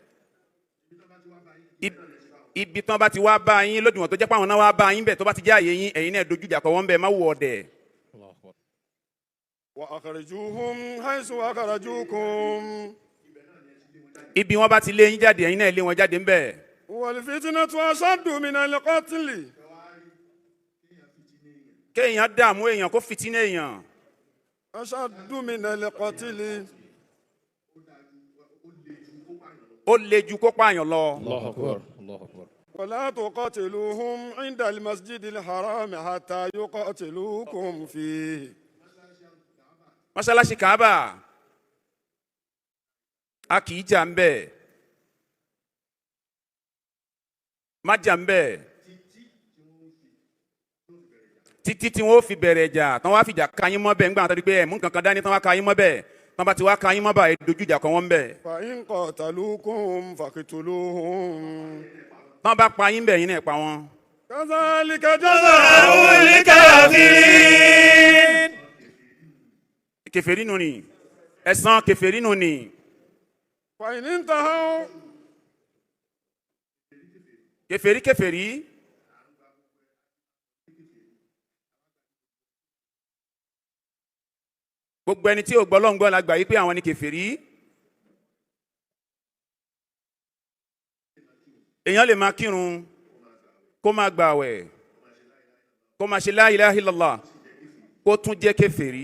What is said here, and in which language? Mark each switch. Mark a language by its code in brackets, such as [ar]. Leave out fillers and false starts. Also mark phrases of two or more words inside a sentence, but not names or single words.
[yo] Ibi tán bá ti wá bá yín lódiwọ̀n tó jẹ́ pé àwọn náà wá bá yín bẹ̀ tó bá ti jẹ́ àyè yín ẹ̀yin náà dojú jà kọ́ wọ́n bẹ̀ má wù ọ̀dẹ̀. [ar] وأخرجوهم من حيث أخرجوكم. [yo] Ibi wọ́n bá ti lé yín jáde ẹ̀yin náà lé wọn jáde ń bẹ̀. [ar] والفتنة أشد من القتل. [yo] Kéèyàn dààmú èèyàn kó fìtínà èèyàn. [ar] أشد من القتل. [yo] Ó le ju kó pààyàn lọ. [ar] الله أكبر الله أكبر. ولا تقاتلوهم عند المسجد الحرام حتى يقاتلوكم فيه. [yo] Mọ́ṣáláṣí Kaaba a kì í jà ń bẹ̀, má jà ń bẹ̀ títí tí wọ́n fi bẹ̀rẹ̀ jà tán wá fìjà ka yín mọ́ bẹ̀ ńgbà tó di pé ẹ̀mú kankan dání tán wá ka yín mọ́ bẹ̀ tán bá ti wá ka yín mọ́ bá ẹ̀ dojú ìjà kan wọ́n bẹ̀. [ar] فإن قاتلوكم فاقتلوهم. [yo] Tán bá pa yín bẹ̀ yín náà pa wọ́n. [ar] كذلك جزاء الكافرين. [yo] Kèfèrí nù ni, ẹ̀san kèfèrí nù ni. [ar] فإن انتهوا. [yo] Kèfèrí. Gbogbo ẹni tí ò gbọ́ Ọlọ́run gbọ́ la gbà yí pé àwọn ni kèfèrí. Èèyàn lè máa kírun kó máa gbààwẹ̀ kó máa ṣe [ar] لا إله إلا الله [yo] kó tún jẹ́ kèfèrí.